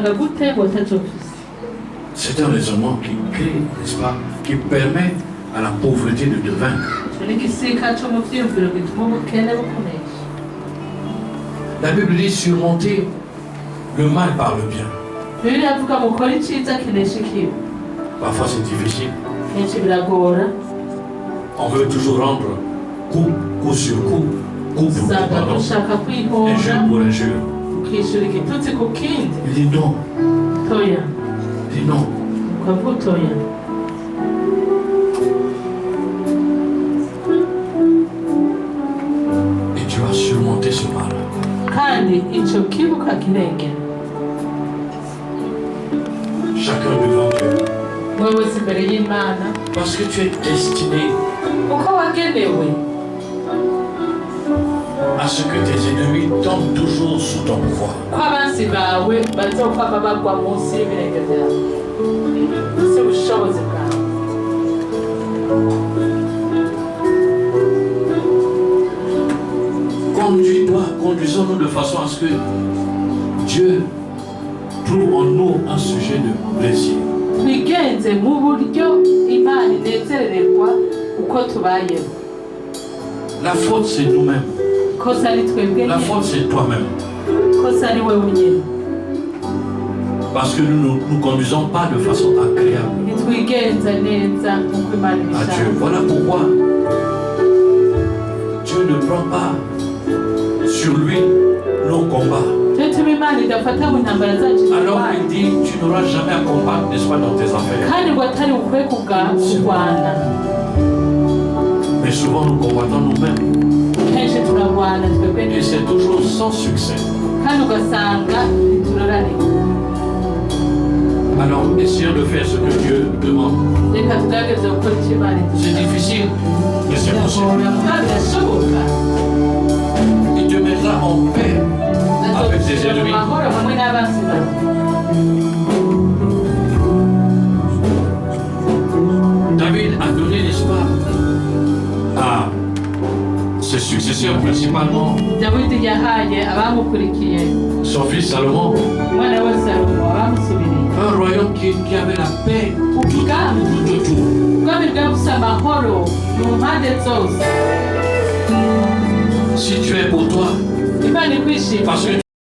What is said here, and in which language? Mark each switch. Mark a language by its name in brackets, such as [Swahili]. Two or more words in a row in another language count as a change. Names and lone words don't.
[French] C'est un raisonnement qui crée, n'est-ce pas, qui permet à la pauvreté de te vaincre. La Bible dit surmonter le mal par le bien. Parfois c'est difficile. [Rundi] kenshi biragora [French] On veut toujours rendre coup sur coup, coup pour coup, [Rundi] usanga [French] pardon. [Rundi] dushaka [French] Un [Rundi] kwihora [French] jeu pour un jeu. [Rundi] ukishyura igitutsi ku kindi [French] Il dit non, [Rundi] toya [French] il dit non. [Rundi] ukavuga utoya [French] Et tu vas surmonter ce mal. [Rundi] kandi icyo kibuka kirengera [French] Chacun devant Dieu. [Rundi] wowe wese imbere y'imana [French] Parce que tu es destiné [Rundi] uko wagenewe [French] à ce que tes ennemis tombent toujours sous ton pouvoir. [Rundi] ko abansi bawe bazokwama bagwa munsi y'ibirenge byawe munsi y'ubushobozi bwawe [French] Conduisons-nous de façon à ce que Dieu trouve en nous un sujet de plaisir. [Rundi] twigenze mu buryo imana inezererwa uko tubayeho. [French] La faute, c'est nous-mêmes. [Rundi] Kosa ari twebwe [French] La [Rundi] nyine. [French] faute, c'est toi-même. [Rundi] Kosa ari wewe nyine. [French] Parce que nous ne nous conduisons pas de façon agréable [Rundi] Ntitwigenza neza nk'uko imana [French] à Dieu. [Rundi] ibishaka. [French] Voilà pourquoi Dieu ne prend pas sur lui nos combats. [Rundi] Cyo tuma imana idafata mu ntambara zacu [French] Alors [Rundi] zirwana. [French] il dit, tu n'auras jamais à combattre, n'est-ce pas, dans tes affaires. [Rundi] Kandi ngo atari ukwiye kurwana. [French] Mais souvent nous combattons nous-mêmes. [Rundi] Kenshi turarwana twebwe [French] Et [Rundi] nyine. [French] c'est toujours sans succès. [Rundi] Kandi ugasanga ntiturararika. [French] Alors essayons de faire ce que Dieu demande. [Rundi] Reka tugerageze gukora icyo imana [French] C'est [Rundi] idusaba. [French] difficile, mais c'est possible. [Rundi] Biragora kandi birashoboka. [French] Il te mettra en paix avec tes [Rundi] Azogushyira mu [French] ennemis. [Rundi] mahoro hamwe n'abanzi bawe. [French] David a donné, n'est-ce pas, à ses successeurs, principalement [Rundi] Dawidi yahaye abamukurikiye [French] son fils Salomon, [Rundi] umwana we Salomo abamusubiriye [French] un royaume qui avait la paix [Rundi] ubwami [French] tout autour. [Rundi] ubwami bwari bufite amahoro mu mpande zose. [French] Si tu es pour toi, [Rundi] Imana ikwishimiye [French] parce que